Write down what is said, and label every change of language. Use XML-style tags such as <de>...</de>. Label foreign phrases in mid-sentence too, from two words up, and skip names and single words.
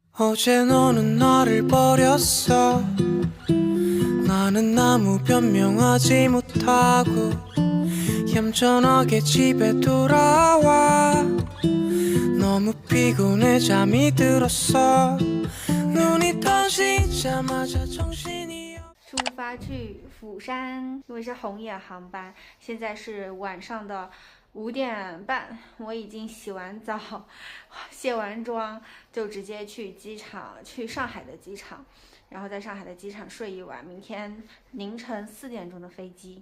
<ko>어제 너는 나를 버렸어 나는 아무 변명하지 못하고 얌전하게 집에 돌아와 너무 피곤해 잠이 들었어 눈이 떠지자마자 정신이</ko> <zh>出发去釜山，因为是红眼航班，现在是晚上的5点半，我已经洗完澡、卸完妆，就直接去机场，去上海的机场，然后在上海的机场睡一晚，明天凌晨4点钟的飞机。</zh>